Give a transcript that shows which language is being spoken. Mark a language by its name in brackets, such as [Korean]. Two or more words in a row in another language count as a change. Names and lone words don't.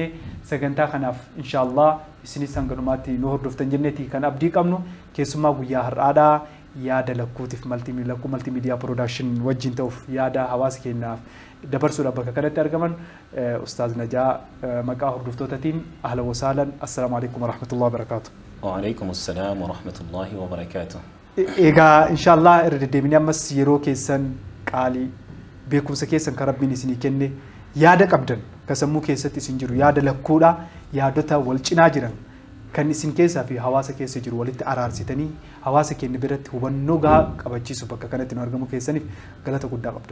[Oromo] Sagantaa kanaaf inshallah isinis hanga dhumaatti nu hordoftan jenneeti kan abdii qabnu. Keessummaa guyyaa har'aadhaa yaada lakkuutiif lakkuu [English] multimedia production [Oromo] wajjin ta'uuf yaada hawaasa keenyaaf dabarsuudhaaf bakka kanatti argaman Ustaaz Najaa maqaa hordoftootatiin [Arabic] أهلاً وسهلاً السلام عليكم ورحمة الله وبركاته. وعليكم السلام ورحمة الله وبركاته. [Oromo] Egaa inshallah irra deddeebinee ammas yeroo keessan qaalii beekumsa keessan kan Rabbiin isinii kenne yaada qabdan kasammuu keessatti isin jiru yaada lakkuudha yaadota wal cinaa jiran kan isin keessaa fi hawaasa keessa jiru walitti araarsitanii hawaasa keenya biratti hubannoo gahaa qabachiisu bakka kanatti nu argamu keessaniif galata guddaa qabdan.